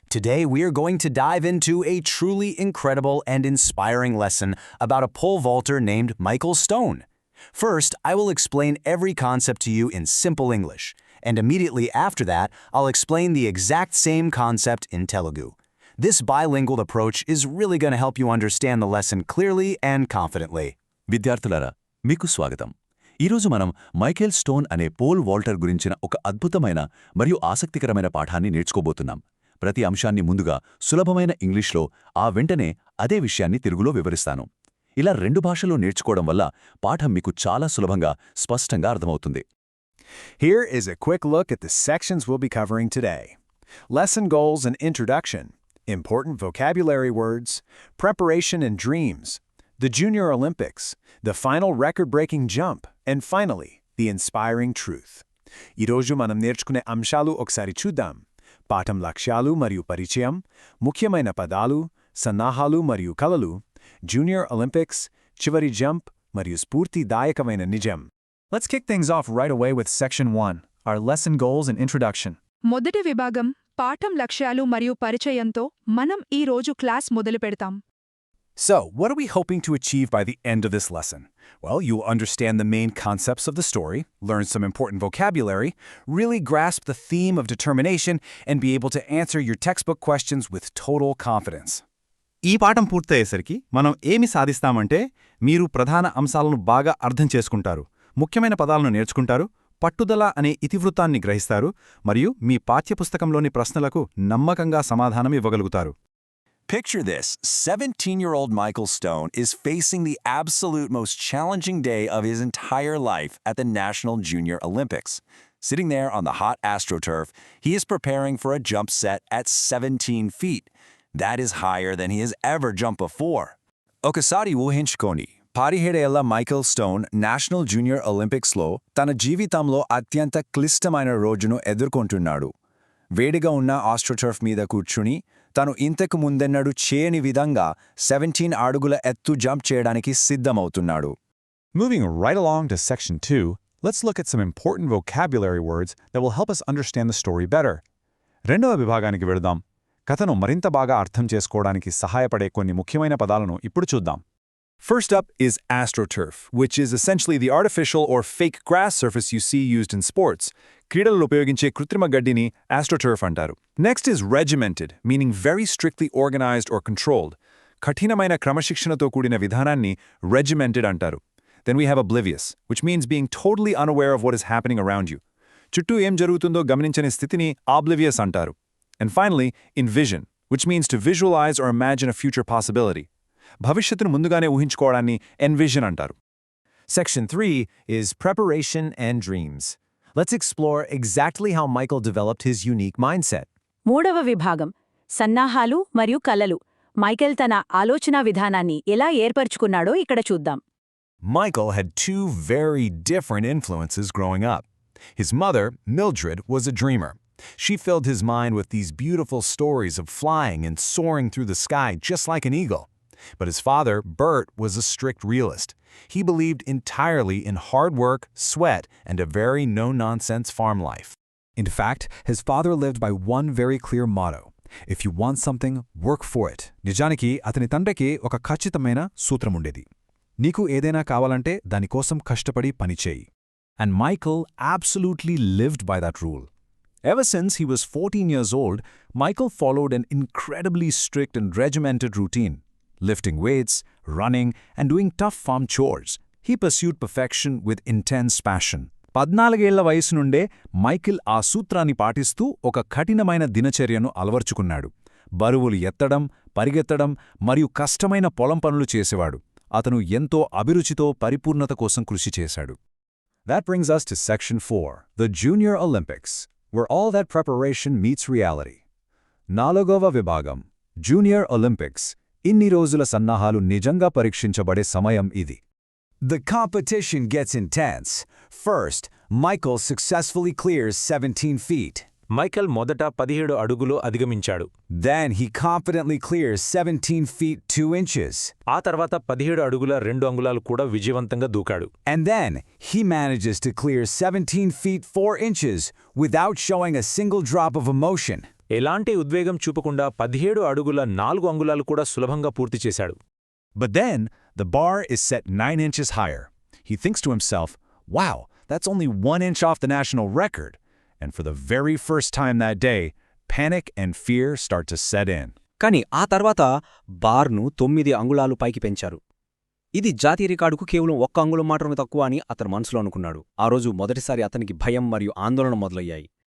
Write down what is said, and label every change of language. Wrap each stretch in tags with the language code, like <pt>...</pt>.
<en>Today we are going to dive into a truly incredible and inspiring lesson about a pole vaulter named Michael Stone. First, I will explain every concept to you in simple English, and immediately after that, I'll explain the exact same concept in Telugu. This bilingual approach is really going to help you understand the lesson clearly and confidently.</en> <te>విద్యార్థులారా మీకు స్వాగతం. ఈరోజు మనం Michael stone అనే pole Walter గురించిన ఒక అద్భుతమైన మరియు ఆసక్తికరమైన పాఠాన్ని నేర్చుకోబోతున్నాం. ప్రతి అంశాన్ని ముందుగా సులభమైన ఇంగ్లీష్లో వెంటనే అదే విషయాన్ని తెలుగులో వివరిస్తాను. ఇలా రెండు భాషల్లో నేర్చుకోవడం వల్ల పాఠం మీకు చాలా సులభంగా స్పష్టంగా అర్థమవుతుంది.</te> <en>Here is a quick look at the sections we'll be covering today. Lesson goals and introduction, important vocabulary words, preparation and dreams, the Junior Olympics, the final record-breaking jump, and finally, the inspiring truth.</en> <te>ఈరోజు మనం నేర్చుకునే అంశాలు ఒకసారి చూద్దాం. పాఠం లక్ష్యాలు మరియు పరిచయం, ముఖ్యమైన పదాలు, సన్నాహాలు మరియు కలలు, జూనియర్ ఒలింపిక్స్, చివరి జంప్ మరియు స్ఫూర్తిదాయకమైన నిజం.</te> <en>Let's kick things off right away with Section 1, our lesson goals and introduction.</en> <te>మొదటి విభాగం పాఠం లక్ష్యాలు మరియు పరిచయంతో మనం ఈ రోజు class మొదలుపెడతాం.</te> <en>So, what are we hoping to achieve by the end of this lesson? Well, you'll understand the main concepts of the story, learn some important vocabulary, really grasp the theme of determination, and be able to answer your textbook questions with total confidence.</en> <te>ఈ పాఠం పూర్తయ్యేసరికి మనం ఏమి సాధిస్తామంటే మీరు ప్రధాన అంశాలను బాగా అర్థం చేసుకుంటారు, ముఖ్యమైన పదాలను నేర్చుకుంటారు, పట్టుదల అనే ఇతివృత్తాన్ని గ్రహిస్తారు మరియు మీ పాఠ్యపుస్తకంలోని ప్రశ్నలకు నమ్మకంగా సమాధానం ఇవ్వగలుగుతారు.</te> <en>Picture this, 17-year-old Michael Stone is facing the absolute most challenging day of his entire life at the National Junior Olympics. Sitting there on the hot AstroTurf, he is preparing for a jump set at 17 feet. That is higher than he has ever jumped before.</en> <te>Okasari ఊహించుకోండి, 17 ఏళ్ల Michael stone national junior ఒలింపిక్స్లో తన జీవితంలో అత్యంత క్లిష్టమైన రోజును ఎదుర్కొంటున్నాడు. వేడిగా ఉన్న ఆస్ట్రోటర్ఫ్ మీద కూర్చుని తను ఇంతకు ముందెన్నడూ చేయని విధంగా 17 అడుగుల ఎత్తు జంప్ చేయడానికి సిద్ధమవుతున్నాడు.</te> <en>Moving right along to Section 2, let's look at some important vocabulary words that will help us understand the story better.</en> <te>రెండవ విభాగానికి వెళదాం. కథను మరింత బాగా అర్థం చేసుకోవడానికి సహాయపడే కొన్ని ముఖ్యమైన పదాలను ఇప్పుడు చూద్దాం.</te> <en>First up is AstroTurf, which is essentially the artificial or fake grass surface you see used in sports.</en> <te>క్రీడలలో ఉపయోగించే కృత్రిమ గడ్డిని AstroTurf అంటారు.</te> <en>Next is regimented, meaning very strictly organized or controlled.</en> <te>కఠినమైన క్రమశిక్షణతో కూడిన విధానాన్ని regimented అంటారు.</te> <en>Then we have oblivious, which means being totally unaware of what is happening around you.</en> <te>చుట్టూ ఏం జరుగుతుందో గమనించని స్థితిని oblivious అంటారు.</te> <en>And finally, envision, which means to visualize or imagine a future possibility.</en> <te>భవిష్యత్తును ముందుగానే ఊహించుకోవడాన్ని envision అంటారు.</te> <en>Section 3 is preparation and dreams. Let's explore exactly how Michael developed his unique mindset.</en> <te>మూడవ విభాగం సన్నాహాలు మరియు కలలు. మైకేల్ తన ఆలోచనా విధానాన్ని ఎలా ఏర్పరచుకున్నాడో ఇక్కడ చూద్దాం.</te> <en>Michael had two very different influences growing up. His mother, Mildred, was a dreamer. She filled his mind with these beautiful stories of flying and soaring through the sky just like an eagle. But his father, Bert, was a strict realist. He believed entirely in hard work, sweat, and a very no-nonsense farm life. In fact, his father lived by one very clear motto: if you want something, work for it.</en> <te>నిజానికి అతని తండ్రికి ఒక ఖచ్చితమైన సూత్రముండేది. నీకు ఏదైనా కావాలంటే దానికోసం కష్టపడి పనిచేయి.</te> <en>And Michael absolutely lived by that rule. Ever since he was 14 years old, Michael followed an incredibly strict and regimented routine. Lifting weights, running, and doing tough farm chores. He pursued perfection with intense passion.</en> <te>14 ఏళ్ల వయసు నుండే Michael ఆ సూత్రాన్ని పాటిస్తూ ఒక కఠినమైన దినచర్యను అలవర్చుకున్నాడు. బరువులు ఎత్తడం, పరిగెత్తడం మరియు కష్టమైన పొలం పనులు చేసేవాడు. అతను ఎంతో అభిరుచితో పరిపూర్ణత కోసం కృషి చేశాడు.</te> <en>That brings us to Section 4, the Junior Olympics, where all that preparation meets reality.</en> <te>నాలుగవ విభాగం జూనియర్ ఒలింపిక్స్. ఇన్ని రోజుల సన్నాహాలు నిజంగా పరీక్షించబడే సమయం ఇది.</te> <en>The competition gets intense. First, Michael successfully clears 17 feet.</en> <te>Michael మొదట 17 అడుగులు అధిగమించాడు.</te> <en>Then he confidently clears 17 feet 2 inches.</en> <te>ఆ తర్వాత 17 అడుగుల 2 అంగుళాలు కూడా విజయవంతంగా దూకాడు.</te> <en>And then he manages to clear 17 feet 4 inches without showing a single drop of emotion.</en> <te>ఎలాంటి ఉద్వేగం చూపకుండా 17 అడుగుల 4 అంగుళాలు కూడా సులభంగా పూర్తి చేశాడు.</te> <en>But then, the bar is set 9 inches higher. He thinks to himself, wow, that's only 1 inch off the national record. And for the very first time that day, panic and fear start to set in.</en> <te>కాని ఆ తర్వాత బార్ను 9 అంగుళాలు పైకి పెంచారు. ఇది జాతీయ రికార్డుకు కేవలం 1 అంగుళం మాత్రమే తక్కువ అని అతను మనసులో అనుకున్నాడు. ఆ రోజు మొదటిసారి అతనికి భయం మరియు ఆందోళన మొదలయ్యాయి.</te>